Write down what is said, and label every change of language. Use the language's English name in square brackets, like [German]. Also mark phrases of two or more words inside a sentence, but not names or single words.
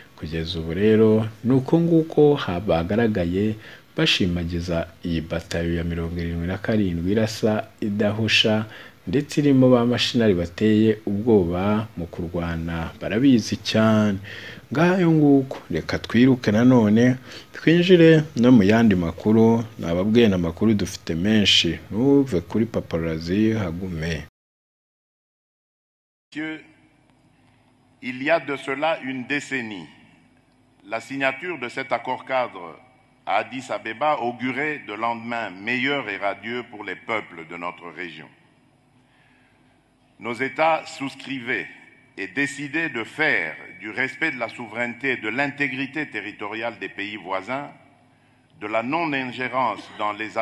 [Kinyarwanda] Kugeza ubu rero nuko nguko bagaragaye bashimagiza iyi batayo ya 77 irasa idahusha ndetse irimo ba mashinari bateye ubwoba mu kurwana barabizi cyane. Ngayo nguko reka twiruke nanone twinjire no mu yandi makuru, nababwiye na makuru dufite menshi, nuve kuri Paparazzi hagume. [French] Il y a de cela une décennie, la signature de cet accord-cadre à Addis Abeba augurait de lendemains meilleurs et radieux pour les peuples de notre région. Nos États souscrivaient et décidaient de faire du respect de la souveraineté et de l'intégrité territoriale des pays voisins, de la non-ingérence dans les